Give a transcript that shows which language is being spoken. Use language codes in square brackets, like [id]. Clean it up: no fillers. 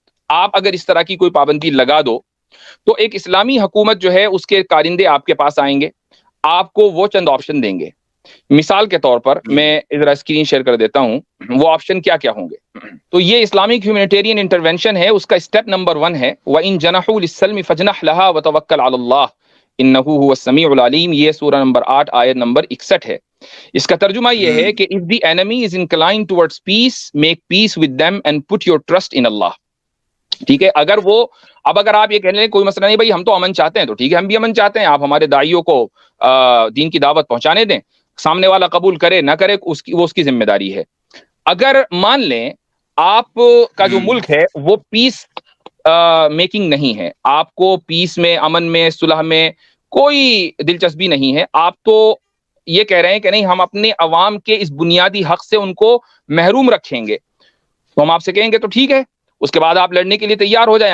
[ur] آپ اگر اس طرح کی کوئی پابندی لگا دو تو ایک اسلامی حکومت جو ہے اس کے کارندے آپ کے پاس آئیں گے، آپ کو وہ چند آپشن دیں گے. مثال کے طور پر میں ذرا اسکرین شیئر کر دیتا ہوں، وہ آپشن کیا کیا ہوں گے. تو یہ اسلامک ہیومینیٹیرین انٹرونشن ہے، اس کا اسٹیپ نمبر 1 ہے [ar] وَإِن جَنَحُوا لِلسَّلْمِ فَاجْنَحْ لَهَا وَتَوَكَّلْ عَلَى اللَّهِ إِنَّهُ هُوَ السَّمِيعُ الْعَلِيمُ. [ur] یہ سورہ نمبر 8 آیت نمبر 61 ہے. اس کا ترجمہ یہ ہے کہ [en] if the enemy is inclined towards peace, make peace with them and put your trust in Allah. [ur] ٹھیک ہے. اگر آپ یہ کہہ لیں کوئی مسئلہ نہیں بھائی، ہم تو امن چاہتے ہیں، تو ٹھیک ہے، ہم بھی امن چاہتے ہیں، آپ ہمارے داعیوں کو دین کی دعوت پہنچانے دیں، سامنے والا قبول کرے نہ کرے وہ اس کی ذمہ داری ہے. اگر مان لیں آپ کا جو ملک ہے وہ پیس میکنگ نہیں ہے، آپ کو پیس میں، امن میں، صلح میں کوئی دلچسپی نہیں ہے، آپ تو یہ کہہ رہے ہیں کہ نہیں ہم اپنے عوام کے اس بنیادی حق سے ان کو محروم رکھیں گے، تو ہم آپ سے کہیں گے تو ٹھیک ہے، اس کے بعد آپ لڑنے کے لیے تیار ہو جائیں.